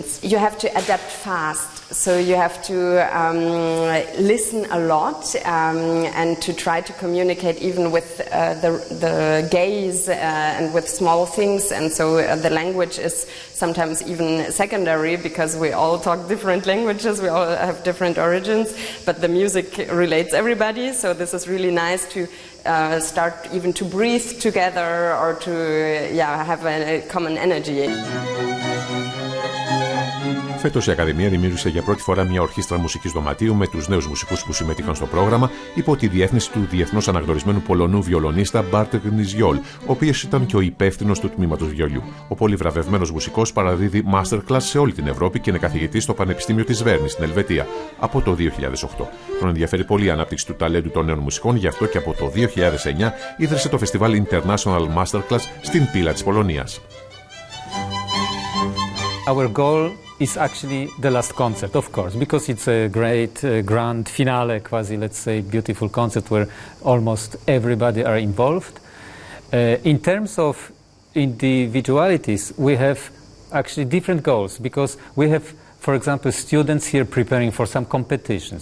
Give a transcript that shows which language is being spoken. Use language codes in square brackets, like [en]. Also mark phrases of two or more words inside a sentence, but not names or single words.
[en] You have to adapt fast, so you have to listen a lot and to try to communicate even with the gaze and with small things, and so the language is sometimes even secondary because we all talk different languages, we all have different origins, but the music relates everybody, so this is really nice to start even to breathe together or to have a common energy. [el] Φέτος η Ακαδημία δημιούργησε για πρώτη φορά μια ορχήστρα μουσικής δωματίου με τους νέους μουσικούς που συμμετείχαν στο πρόγραμμα υπό τη διεύθυνση του διεθνώς αναγνωρισμένου Πολωνού βιολονίστα Μπάρτεκ Νιζιόλ, ο οποίος ήταν και ο υπεύθυνος του τμήματος βιολιού. Ο πολύ βραβευμένος μουσικός παραδίδει masterclass σε όλη την Ευρώπη και είναι καθηγητής στο Πανεπιστήμιο της Βέρνης στην Ελβετία από το 2008. Τον ενδιαφέρει πολύ η ανάπτυξη του ταλέντου των νέων μουσικών, γι' αυτό και από το 2009 ίδρυσε το φεστιβάλ International Masterclass στην Πύλα της Πολωνίας. [en] Our goal is actually the last concert, of course, because it's a great grand finale, quasi, let's say, beautiful concert where almost everybody are involved. In terms of individualities, we have actually different goals because we have, for example, students here preparing for some competitions.